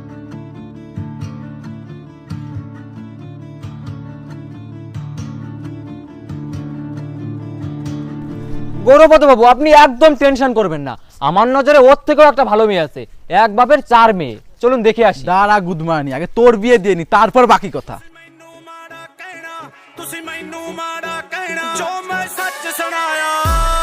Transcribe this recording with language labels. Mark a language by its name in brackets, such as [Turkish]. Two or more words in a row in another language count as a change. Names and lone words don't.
[Bangla] গৌরবদ বাবু, আপনি একদম টেনশন করবেন না, আমার নজরে ওর থেকেও একটা ভালো মেয়ে আছে। এক বাপের 4 মেয়ে। চলুন দেখে আসি। দাঁড়া গুদমানি, আগে তোর বিয়ে দিয়ে নি, তারপর বাকি কথা। [Punjabi] ਤੁਸੀਂ ਮੈਨੂੰ ਮਾੜਾ ਕਹਿਣਾ ਜੋ ਮੈਂ ਸੱਚ ਸੁਣਾਇਆ